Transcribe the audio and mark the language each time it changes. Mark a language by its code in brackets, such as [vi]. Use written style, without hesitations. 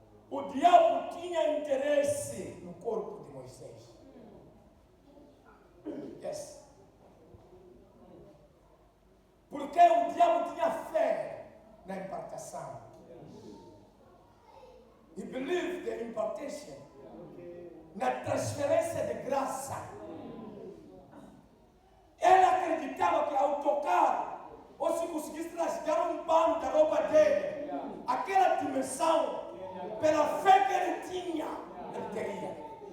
[pt] O diabo tinha interesse no corpo de Moisés. [en] Yes. [pt] Porque o diabo tinha fé na impartação. [en] He believed the impartation. [pt] Na transferência de graça. Ele acreditava que ao tocar, ou se conseguisse rasgar um pano da roupa dele, aquela dimensão, pela fé que ele tinha, ele teria.